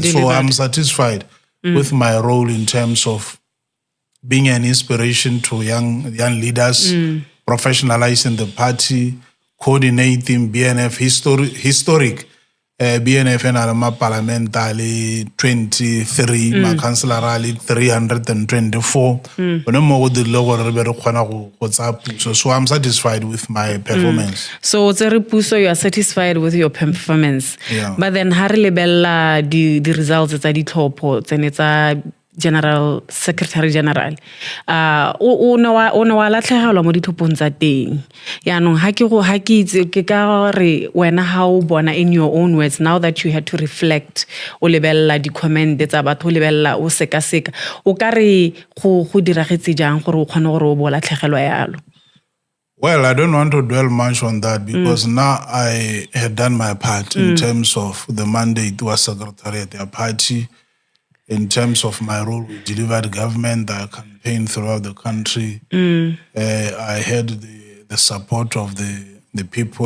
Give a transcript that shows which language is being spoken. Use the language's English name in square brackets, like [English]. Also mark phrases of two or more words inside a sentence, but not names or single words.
[English] So I'm satisfied with my role in terms of being an inspiration to young leaders, professionalizing the party, coordinating BNF historic BNF and Alama parliamentary 23, my councillor rally 324. So I'm satisfied with my performance. So you are satisfied with your performance. Yeah. But then the results it's a dithopo and it's a General Secretary General. [Tswana] O no wa latlhegelwa mo dithopong tsa teng. Yaanong ha ke itse ke ka re wena ha o bona [English] in your own words now that you had to reflect [Tswana] o lebella di comment tsa batho o lebella o sekaseka o ka re go diragetse jang gore o kgone gore o bo latlhegelwa yalo. [English] Well, I don't want to dwell much on that because now I had done my part in terms of the mandate was secretary at their party. In terms of my role, we delivered government. I campaigned throughout the country. I had the support of the people.